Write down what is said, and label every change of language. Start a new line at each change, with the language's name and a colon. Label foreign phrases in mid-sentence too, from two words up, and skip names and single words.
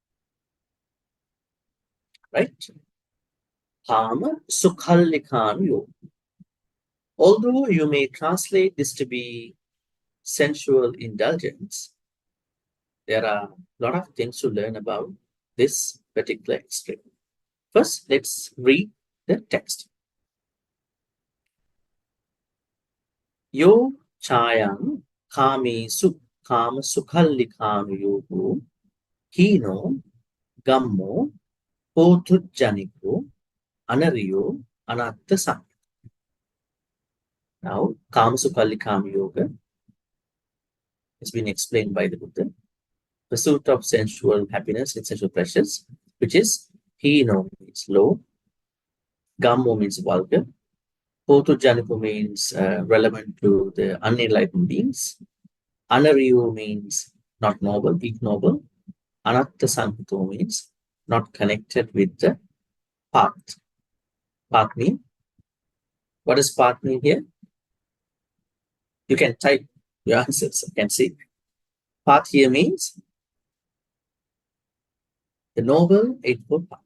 English: Right? Kama Sukha Yoga. Although you may translate this to be sensual indulgence, there are a lot of things to learn about this particular extreme. First, let's read the text.
Pali: Yo chayam kamesu kama sukhallikanu yogo hino gammo potujjaniko anariyo anatta sam.
English: Now, Kama Sukha Yoga has been explained by the Buddha. Pursuit of sensual happiness and sensual pleasures, which is hino means low, gammo means vulgar, potujjanico means relevant to the unenlightened beings, anariyo means not noble, ignoble,
Pali: anatta sankito
English: means not connected with the path. Path mean? What does path mean here? You can type your answers. I can see. Path here means the Noble Eightfold Path.